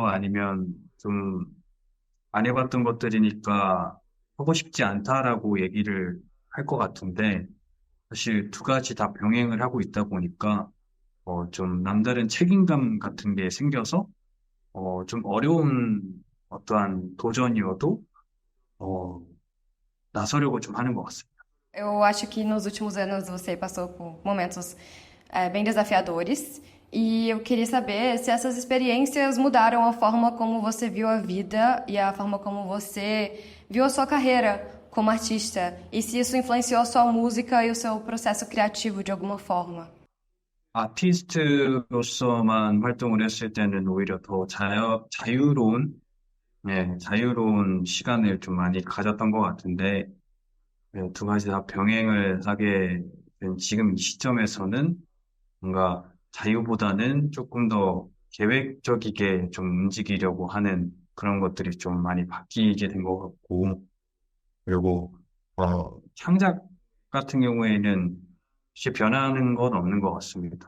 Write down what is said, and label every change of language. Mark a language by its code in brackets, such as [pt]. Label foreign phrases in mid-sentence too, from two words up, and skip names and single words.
[ko] 아니면 좀 안 해봤던 것들이니까 하고 싶지 않다라고 얘기를 할 것 같은데, 사실 두 가지 다 병행을 하고 있다 보니까, 좀 남다른 책임감 같은 게 생겨서, 좀 어려운 어떠한 도전이어도, 어, 나서려고 좀 하는 것 같습니다. [pt] Eu acho que nos últimos anos você passou por momentos bem desafiadores e eu queria saber se essas experiências mudaram a forma como você viu a vida e a forma como você viu a sua carreira como artista e se isso influenciou a sua música e o seu processo criativo de alguma forma. [ko] 아티스트로서만 활동을 했을 때는 오히려 더 자유로운 시간을 좀 많이 가졌던 것 같은데, 네, 두 가지 다 병행을 하게 된 지금 이 시점에서는 뭔가 자유보다는 조금 더 계획적이게 좀 움직이려고 하는 그런 것들이 좀 많이 바뀌게 된 것 같고, 그리고, 창작 같은 경우에는 혹시 변하는 건 없는 것 같습니다.